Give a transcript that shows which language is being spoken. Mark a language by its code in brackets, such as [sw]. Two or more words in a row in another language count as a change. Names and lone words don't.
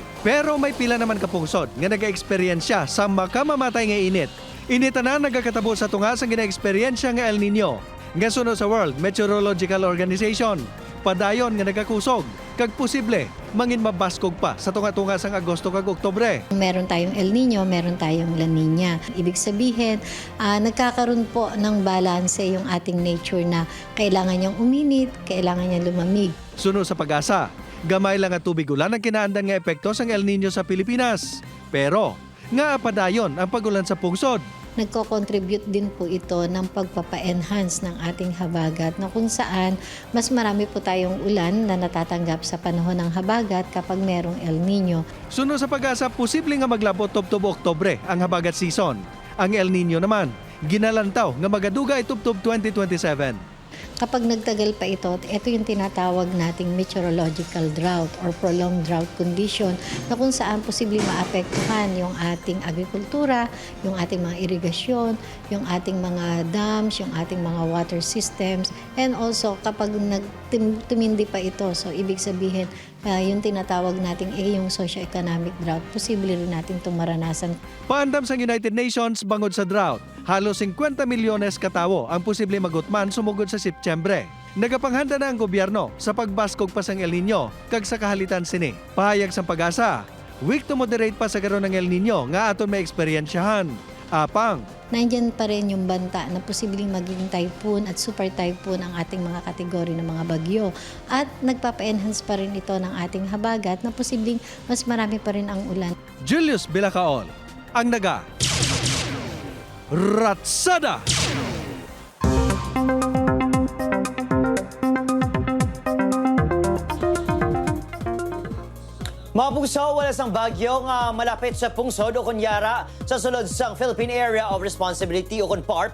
[hil] Pero may pila naman kapungsod nga naga-eksperyensya sa makamamatay nga init. Inita na nagakatabo sa tunga sa gina-eksperyensya nga El Nino. Nga sunod sa World Meteorological Organization, padayon nga nagakusog, kag posible mangin mabaskog pa sa tunga-tunga sang Agosto kag Oktubre. [tl] Meron tayong El Nino, meron tayong La Nina. Ibig sabihin, nagkakaroon po ng balanse yung ating nature na kailangan niyang uminit, kailangan niyang lumamig. [hil] Sunod sa Pag-asa, gamay lang at tubig ulan ang kinaandan nga epekto sang El Nino sa Pilipinas. Pero, nga padayon ang pag-ulan sa pungsod. [tl] Nagko-contribute din po ito ng pagpapa-enhance ng ating habagat na kung saan mas marami po tayong ulan na natatanggap sa panahon ng habagat kapag merong El Nino. [hil] Sunod sa Pag-asa, posible nga maglabot tubtob Oktubre ang habagat season. Ang El Nino naman, ginalantaw nga magadugay tubtob 2027. [tl] Kapag nagtagal pa ito yung tinatawag nating [en] meteorological drought or prolonged drought condition [tl] na kung saan posibleng maapektuhan yung ating agrikultura, yung ating mga irigasyon, yung ating mga dams, yung ating mga [en] water systems, and also [tl] kapag tumindi pa ito, so ibig sabihin yung tinatawag nating yung [en] socio-economic drought, [tl] posible rin natin itong maranasan. [hil] Paandam sa United Nations bangod sa drought, halos 50 milyones katawo ang posible magutman sumugod sa Setyembre. Nagapanghanda na ang gobyerno sa pagbaskog pa sang El Nino kag sa kahalitan sini. Pahayag sa Pag-asa, [en] weak to moderate [hil] pa sa karon ng El Nino nga aton may eksperyensyahan. Apang, [tl] nandyan pa rin yung banta na posibleng maging typhoon at super typhoon ang ating mga kategori ng mga bagyo. At nagpapa-enhance pa rin ito ng ating habagat na posibleng mas marami pa rin ang ulan. [hil] Julius Vilacol, ang naga Ratsada! Mga puso, wala sang bagyo nga malapit sa pungsod o kunyara sa sulod sang Philippine Area of Responsibility o KUNPAR.